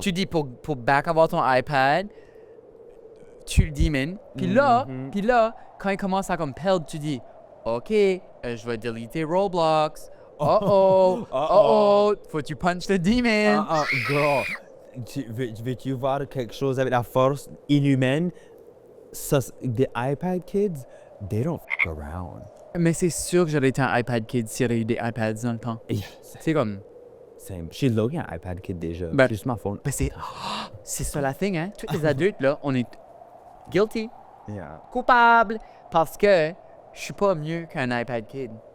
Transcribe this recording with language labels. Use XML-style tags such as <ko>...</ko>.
<fr>Tu dis pour back avoir ton iPad, tu le demon. Puis là, quand il commence à comme perdre, tu dis, OK, je vais deleter Roblox. Oh, faut que tu punch le demon. Girl, veux-tu voir quelque chose avec la force inhumaine? Ça, des iPad kids,</fr> <en>they don't fuck around.</en> <fr>Mais c'est sûr que j'aurais été un iPad kid s'il y avait eu des iPads dans le temps. Yeah, C'est comme...</fr> <en>same.</en> <fr>Je suis logué un iPad kid déjà. Ben- Juste ma phone. Mais c'est ça la thing, hein? Tous les adultes, là, on est guilty, Yeah. coupable, parce que je suis pas mieux qu'un iPad kid.</fr>